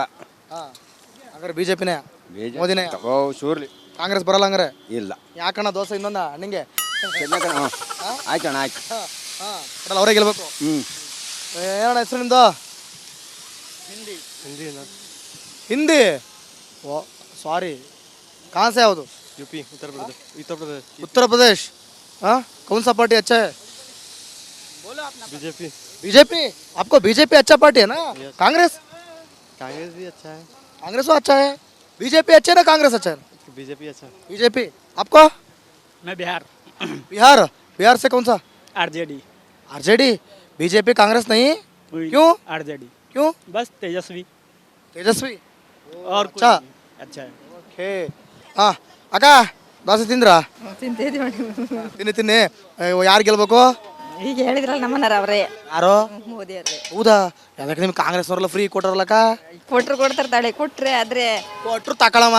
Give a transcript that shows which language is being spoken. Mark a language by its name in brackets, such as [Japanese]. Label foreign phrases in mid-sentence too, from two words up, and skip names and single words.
[Kannada] ಹಂಗಾರೆ ಬಿಜೆಪಿನೇ, ಮೋದಿನೇ? ಓ, ಶೂರ್ಲಿ. ಕಾಂಗ್ರೆಸ್ ಬರಲ್ಲ ಹಂಗಾರೆ? ಇಲ್ಲ. ಯಾಕಣ್ಣ ದೋಸೆ ಇನ್ನೊಂದ ನಿಂಗೆ? ಆಯ್ತಣ್ಣ, ಆಯ್ತು. ಅವರೇ ಗೆಲ್ಬೇಕು. ಏನಣ್ಣ ಹೆಸರು ನಿಮ್ದು? ಹಿಂದಿ. ಓ ಸಾರಿ, [Hindi] कहाँ से आओ? यूपी, उत्तर प्रदेश। उत्तर प्रदेश। हाँ, कौन सा पार्टी अच्छा है? बीजेपी। बीजेपी? आपको बीजेपी अच्छा पार्टी है ना? कांग्रेस? कांग्रेस भी अच्छा है। कांग्रेस तो अच्छा है। बीजेपी अच्छा है ना कांग्रेस अच्छा है? बीजेपी अच्छा है। बीजेपी। आपको? मैं बिहार। बिहार? बिहार से कौन सा? आरजेडी। आरजेडी? बीजेपी कांग्रेस नहीं? क्यों? आरजेडी। क्यों? बस तेजस्वी। तेजस्वी? और अच्छा अच्छा है। [Kannada] ಓಕೆ. ಹಾಂ ಅಕ್ಕ, ದೋಸೆ ತಿಂದ್ರಾ? ತಿನ್ನಿ ತಿನ್ನಿ. ಯಾರು ಗೆಲ್ಬೇಕು? ಈಗ ಹೇಳಿದ್ರಲ್ಲ ನಮ್ಮನ್ನಾರ ಅವರೇ. ಯಾರು? ಮೋದಿ ಅವರೇ. ಹೌದಾ? ಯಾಕೆ ನಿಮ್ಗೆ ಕಾಂಗ್ರೆಸ್ನವರೆಲ್ಲ ಫ್ರೀ ಕೊಟ್ಟಾರಲ್ಲಕ್ಕ? ಕೊಡ್ತಾರೆ ತಾಳೆ, ಕೊಟ್ರೆ ಆದ್ರೆ ಕೊಟ್ರು ತಗೊಳಮ್ಮ.